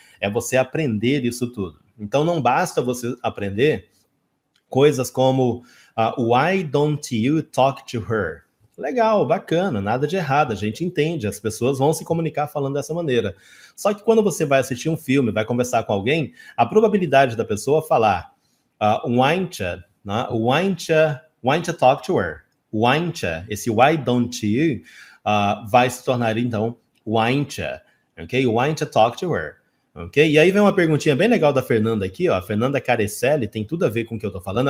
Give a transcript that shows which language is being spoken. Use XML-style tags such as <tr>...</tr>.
<pt>É você aprender isso tudo. Então, não basta você aprender coisas como</pt> <en>why don't you talk to her?</en> <pt>Legal, bacana, nada de errado, a gente entende, as pessoas vão se comunicar falando dessa maneira. Só que quando você vai assistir um filme, vai conversar com alguém, a probabilidade da pessoa falar</pt> <en>why don't you talk to her?</en> <pt>Esse</pt> <en>why don't you</en> <pt>vai se tornar então</pt> <en>why don't you, ok? Why don't you talk to her?</en> <pt>Ok? E aí vem uma perguntinha bem legal da Fernanda aqui, ó. A Fernanda Carecelli, tem tudo a ver com o que eu tô falando.</pt>